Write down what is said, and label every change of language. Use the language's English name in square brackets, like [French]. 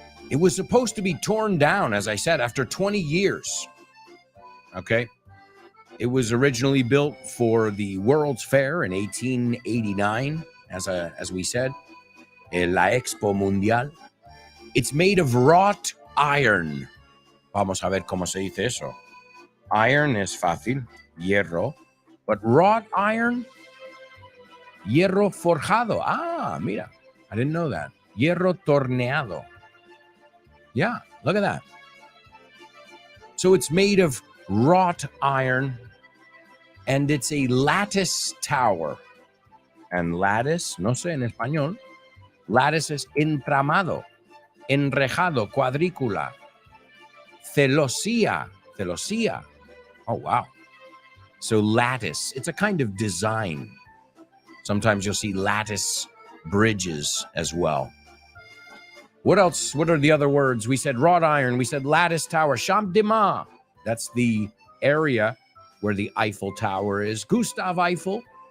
[English] It was supposed to be torn down, as I said, after 20 years. Okay. It was originally built for the World's Fair in 1889, as we said, La Expo Mundial. It's made of wrought iron. [Spanish] Vamos a ver cómo se dice eso. Iron es fácil, hierro, [English] but wrought iron, [Spanish] hierro forjado. Ah, mira, [English] I didn't know that. [Spanish] Hierro torneado. [English] Yeah, look at that. So it's made of wrought iron, and it's a lattice tower. And lattice, [Spanish] no sé en español, [English] lattice [Spanish] es entramado, enrejado, cuadrícula, celosía. [English] Oh, wow. So lattice, it's a kind of design. Sometimes you'll see lattice bridges as well. What else? What are the other words? We said wrought iron. We said lattice tower. Champ de Mars. That's the area where the Eiffel Tower is. Gustave Eiffel.